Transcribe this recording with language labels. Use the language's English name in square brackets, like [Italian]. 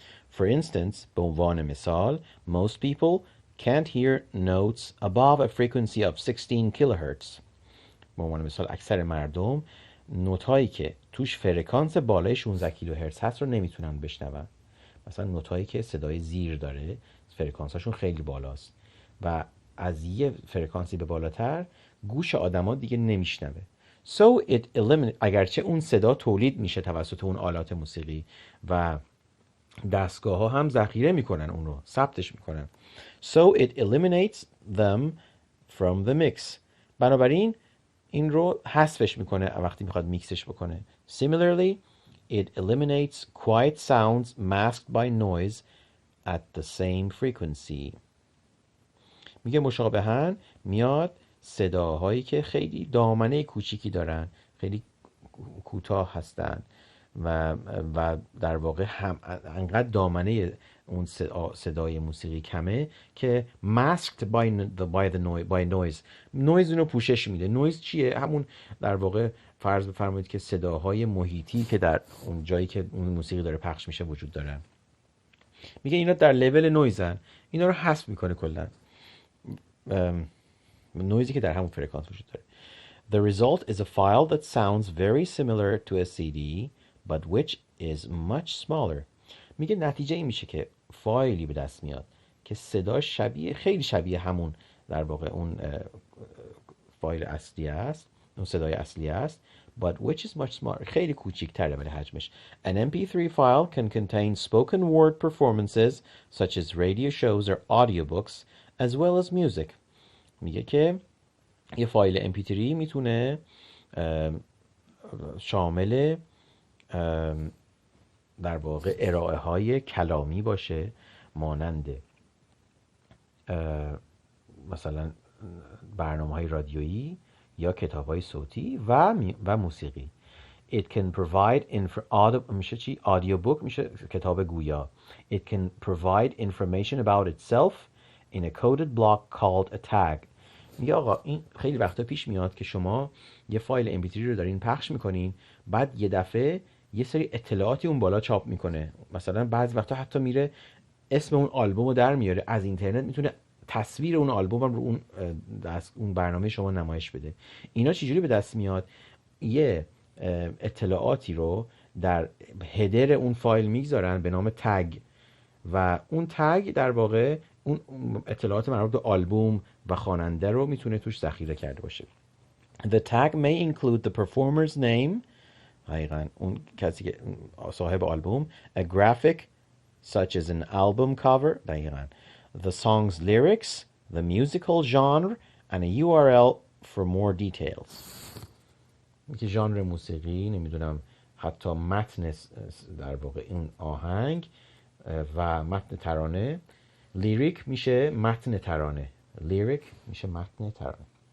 [English] For instance, [Persian] به عنوان مثال [English] most people can't hear notes above a frequency of 16 kilohertz. [Persian] به عنوان مثال اکثر مردم نوت هایی که توش فرکانس بالای 16 کیلوهرتز هست رو نمیتونن بشنون. مثلا نوت هایی که صدای زیر داره فرکانس هاشون خیلی بالاست و از یه فرکانسی به بالاتر گوش آدما دیگه نمیشنوه. [English] So it eliminates، [Persian] اگرچه اون صدا تولید میشه توسط اون آلات موسیقی و دستگاه ها هم ذخیره میکنن اون رو، ثبتش میکنن. [English] So it eliminates them from the mix. [Persian] بنابراین این رو حذفش میکنه وقتی میخواد میکسش بکنه. [English] Similarly, it eliminates quiet sounds masked by noise at the same frequency. [Persian] میگه مشابهاً میاد صداهایی که خیلی دامنه کوچیکی دارن، خیلی کوتاه هستن و در واقع هم انقدر دامنه اون صدای موسیقی کمه که [English] masked by noise [Persian] اونو پوشش میده. نویز چیه؟ همون در واقع فرض بفرمایید که صداهای محیطی که در اون جایی که اون موسیقی داره پخش میشه وجود دارن. میگه اینا در لول نویزن، اینا رو حذف میکنه کلا، نویزی که در همون فرکانس وجود داره. [English] The result is a file that sounds very similar to a CD but which is much smaller. [Persian] میگه نتیجه این میشه که فایلی به دست میاد که صدا خیلی شبیه همون در واقع اون فایل اصلی است، اون صدای اصلی است، [English] but which is much smaller، [Persian] خیلی کوچیک‌تره ولی حجمش. [English] An MP3 file can contain spoken word performances such as radio shows or audiobooks as well as music. [Persian] میگه که یه فایل MP3 میتونه شامل در واقع ارائه های کلامی باشه، مانند مثلا برنامه های رادیویی یا کتاب های صوتی و موسیقی. [English] It can provide [Persian] میشه چی؟ Audiobook میشه کتاب گویا. [English] It can provide information about itself in a coded block called a tag. [Persian] میگه آقا این خیلی وقتا پیش میاد که شما یه فایل MP3 رو دارین پخش میکنین، بعد یه دفعه یه سری اطلاعاتی اون بالا چاپ میکنه. مثلا بعضی وقتا حتی میره اسم اون آلبوم رو در میاره، از اینترنت میتونه تصویر اون آلبوم رو اون برنامه شما نمایش بده. اینا چجوری به دست میاد؟ یه اطلاعاتی رو در هدر اون فایل میگذارن به نام تگ و اون تگ در واقع اون اطلاعات مربوط به آلبوم و خواننده رو میتونه توش ذخیره کرده باشه. [English] The tag may include the performer's name، [Persian] حقیقاً اون کسی که صاحب آلبوم، [English] a graphic such as an album cover، [Persian] دقیقاً [English] the song's lyrics، the musical genre and a URL for more details. [Persian] که ژانر موسیقی، نمیدونم حتی متن در واقع این آهنگ و متن ترانه. لیریک میشه متن ترانه، لیریک میشه متن ترانه.